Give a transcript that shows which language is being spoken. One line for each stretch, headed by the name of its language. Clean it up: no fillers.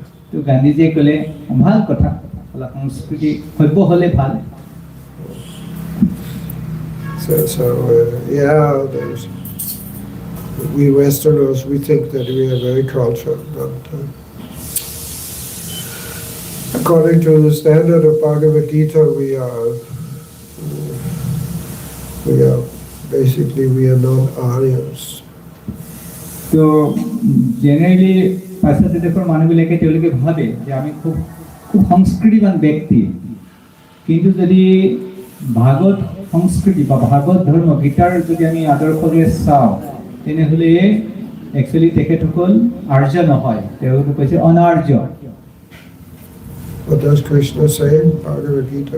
Assamese: তো গান্ধীজীয়ে ক'লে ভাল কথা, অলপ সংস্কৃতি সভ্য হ'লে ভাল।
English: So yeah, we Westerners, we think that we are very cultured, but according to the standard of Bhagavad Gita, we are basically not Aryans.
Assamese: তো জেনাৰেলি পাশ্চাত্য দেশৰ মানুহবিলাকে তেওঁলোকে ভাবে যে আমি খুব সংস্কৃতিবান ব্যক্তি, কিন্তু যদি ভাগৱত সংস্কৃতি বা ভাগৱত ধৰ্ম গীতাৰ যদি আমি আদৰ্শৰে চাওঁ তেনেহ'লে একচুৱেলি তেখেতসকল আৰ্য নহয়, তেওঁলোকে কৈছে অনাৰ্য।
English: What does Krishna say in Bhagavad Gita?